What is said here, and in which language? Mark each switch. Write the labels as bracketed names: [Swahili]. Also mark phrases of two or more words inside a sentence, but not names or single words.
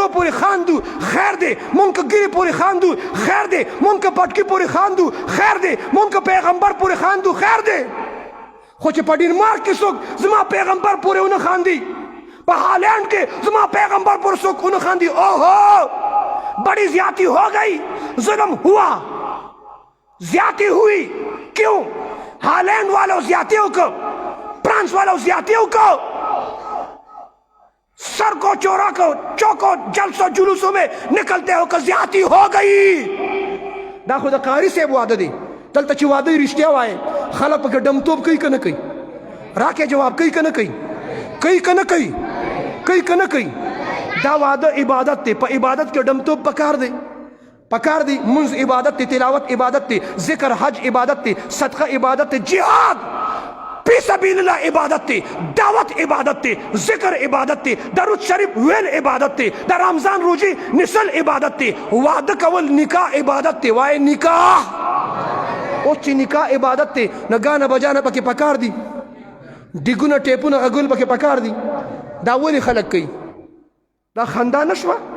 [Pashto] پورې خاندو خیر دی موږ که ګیرې پورې خاندو خیر دی موږ که پټکي پورې خاندو خیر دی موږ که پیغمبر پورې خاندو خیر دی خو چې په ډنمارک کې څوک زما پیغمبر پورې ونه خاندي په هالینڈ کې زما پیغمبر پورې څوک ونه خاندي [Urdu] اوہو بڑی زیادتی ہو گئی ظلم ہوا زیادتی ہوئی کیوں ہالینڈ والوں زیادتیوں کو فرانس والوں زیادتیوں کو سر کو چورا کو چوکو جلسوں جلوسوں میں نکلتے ہو کہ زیادتی ہو گئی [Pashto] دا خود قاری سے واده دی دلته چې واده رښتیا وایي خلک پکې ډمتوب کوي که نه کوي راکې جواب کوي که نه کوي کوي که نه کوي کوي که نه کوي دا واده عبادت دی په عبادت کې ډمتوب پکار دی پکار دی منځ عبادت دی تلاوت عبادت دی ذکر حج عبادت دی صدقه عبادت دی [Arabic] جهاد فی سبیل الله [Pashto] عبادت دی دعوت عبادت دی ذکر عبادت دی درود شریف ویل عبادت دی د رمضان روزي نسل عبادت دی واده کول نکاح عبادت دی وای نکاح او چې نکاح عبادت دی نه ګانه بجانه پکې پکار دی ډیګونه ټیپونه غږول پکې پکار دی دا ولې خلک کوي دا خندا نشوه